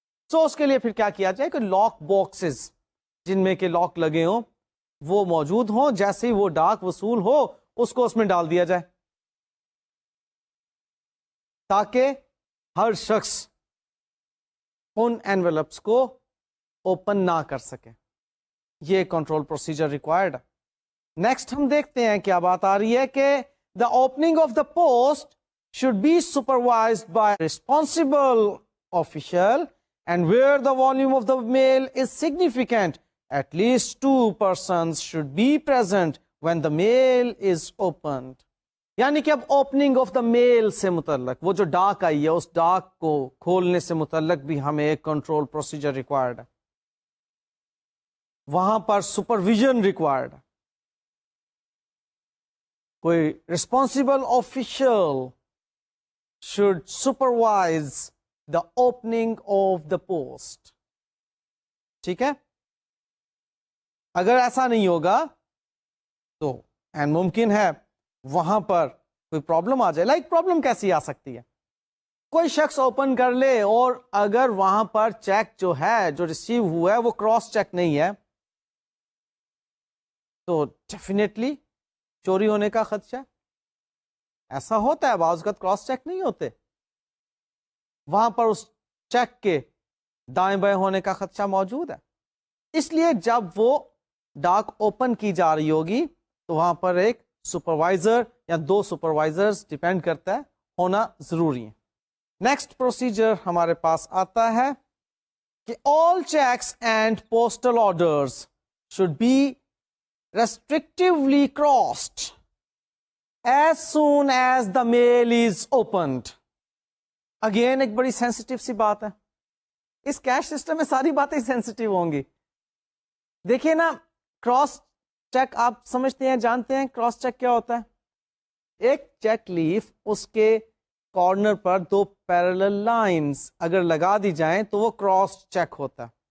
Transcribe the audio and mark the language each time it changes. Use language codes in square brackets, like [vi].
[ur] سو اس کے لیے پھر کیا کیا جائے کہ لاک باکسز جن میں کہ لاک لگے ہوں وہ موجود ہوں، جیسے ہی وہ ڈاک وصول ہو اس کو اس میں ڈال دیا جائے تاکہ ہر شخص ان انویلپس کو اوپن نہ کر سکے. یہ کنٹرول پروسیجر ریکوائرڈ ہے. نیکسٹ ہم دیکھتے ہیں کیا بات آ رہی ہے کہ [en] the opening of the post should be supervised by a responsible official and where the volume of the mail is significant, at least 2 persons should be present when the mail is opened. [ur] یعنی کہ اب opening of the میل سے متعلق وہ جو ڈاک آئی ہے اس ڈاک کو کھولنے سے متعلق بھی ہمیں ایک کنٹرول پروسیجر ریکوائرڈ ہے. وہاں پر سپرویژن ریکوائرڈ ہے. کوئی [en] Responsible official should supervise the opening of the post. [ur] ٹھیک ہے. اگر ایسا نہیں ہوگا تو ممکن ہے وہاں پر کوئی پرابلم آ جائے. لائک پرابلم کیسی آ سکتی ہے؟ کوئی شخص اوپن کر لے اور اگر وہاں پر چیک جو ہے جو ریسیو ہوا ہے وہ کراس چیک نہیں ہے تو ڈیفینیٹلی چوری ہونے کا خدشہ ہے. ایسا ہوتا ہے بعض اوقات کراس چیک نہیں ہوتے, وہاں پر اس چیک کے دائیں بائیں ہونے کا خدشہ موجود ہے. اس لیے جب وہ ڈاک اوپن کی جا رہی ہوگی تو وہاں پر ایک سپروائزر یا 2 سپروائزرز ڈیپینڈ کرتا ہے ہونا ضروری ہے. نیکسٹ پروسیجر ہمارے پاس آتا ہے کہ [en] all checks and postal orders should be restrictively crossed as soon as the mail is opened. [ur] Again ایک بڑی سینسٹیو سی بات ہے. اس کیش سسٹم میں ساری باتیں سینسٹیو ہوں گی. دیکھیے نا, کراس چیک آپ سمجھتے ہیں, جانتے ہیں کراس چیک کیا ہوتا ہے؟ ایک چیک لیف اس کے کارنر پر 2 پیرالل لائنز اگر لگا دی جائیں تو وہ کراس چیک ہوتا ہے.